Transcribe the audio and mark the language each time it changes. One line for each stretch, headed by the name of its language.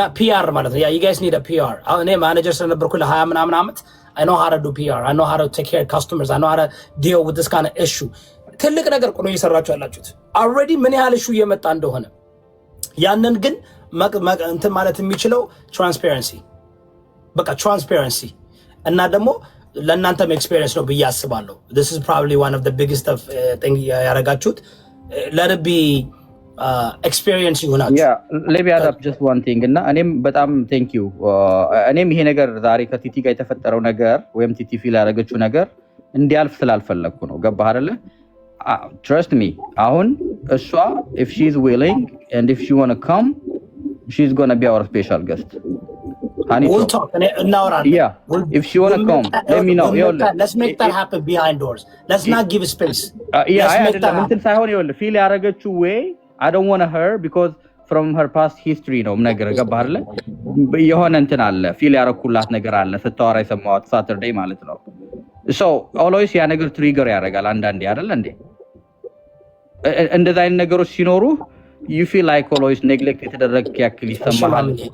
Amharic: እና PR ማለት ነው
English: you guys need a PR
Amharic: እኔ ማኔጀር ስለነበርኩ ለ20 ምናምን ዓመት
English: I know how to do PR I know how to take care of customers I know how to deal with this kind of issue
Amharic: ትልቅ ነገር ቆኖ እየሰራችሁ ያላችሁት
English: already ምን ያህል issue እየመጣ እንደሆነ
Amharic: ያንን ግን እንትን ማለት የሚችለው
English: transparency በቃ transparency
Amharic: እና ደግሞ ለእናንተም
English: experience ነው
Amharic: ብዬ አስባለሁ።
English: this is probably one of the biggest of thing
Amharic: ያረጋችሁት
English: let it be
Amharic: ኤክስፒሪየንስ ይሆናችሁ።
English: let me add up just one thing
Amharic: እና እኔም በጣም ቴንክ ዩ እኔም ይሄ ነገር ዛሬ ከቲቲ ጋር የተፈጠረው ነገር ወይም ቲቲ ፊል ያደረገችው ነገር እንዲያልፍ ስላልፈለግኩ ነው። ገባህ አይደለ?
English: trust me
Amharic: አሁን እሷ
English: if she is willing and if she want to come she's going to be our special guest. We'll talk. Yeah. If she want to come, let me know. Let's make that happen behind doors. Let's not give space. Yeah, I
Amharic: እንትን ሳይሆን ይኸውልህ ፊል ያደረገችው
English: way I don't want her because from her past history
Amharic: ነው ነገር ገባህ አይደለ? የሆነ እንትን አለ ፊል ያደረኩላት ነገር አለ ስታወራ የሰማሁት ሳተርዴይ ማለት ነው። so always ያ ነገር ትሪገር ያደርጋል አንዳንዴ አይደለ እንዴ? እንደዛ አይነት ነገሮች ሲኖሩ
English: you feel like always neglect
Amharic: የተደረገ ያክል ይሰማሃል።